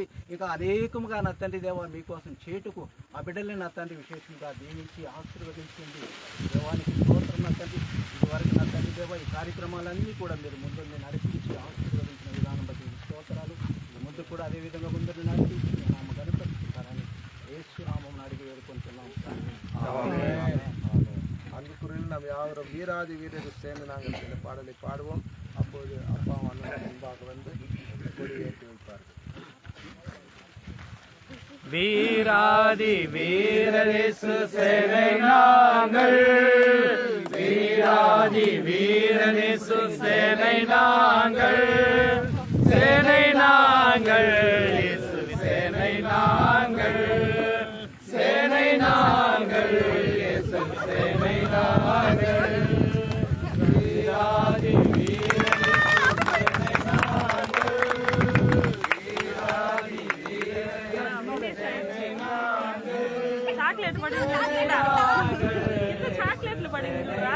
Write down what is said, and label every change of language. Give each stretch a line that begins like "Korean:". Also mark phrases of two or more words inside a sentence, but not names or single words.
Telugu: ఇంకా అనేకముగా నా తండ్రి దేవ మీకోసం చేటుకు ఆ బిడ్డల్ని నా తండ్రి విశేషంగా దీవించి ఆశీర్వదించండి. దేవానికి స్తోత్రం నా తండ్రి. ఇదివరకు నా తండ్రి దేవ ఈ కార్యక్రమాలన్నీ కూడా మీరు ముందుండి నడిపించి ఆశీర్వదించిన విధానం బట్టి స్తోత్రాలు. ముందు కూడా అదేవిధంగా ముందు నడిపించి నామ గణపరుస్తారని యేసు నామమున అడిగి వేడుకుంటున్నాం.
Tamil: அன்புக்குறியில் நாம் யாவரும் வீராதி வீரர்கள் சேர்ந்து நாங்கள் சில பாடலை பாடுவோம். அப்போது அப்பா அண்ணன் முன்பாக வந்து கொடியேற்றி வைப்பார்கள். வீராதி வீரரேசு சேனை நாங்கள், வீராதி வீரரேசு சேனை நாங்கள், சேனை நாங்கள், இயேசு சேனை நாங்கள், சேனை நாங்கள், இயேசு சேனை நாங்கள், வீராதி
Telugu: చాక్లెట్ పడింది చాక్లెట్లు పడింది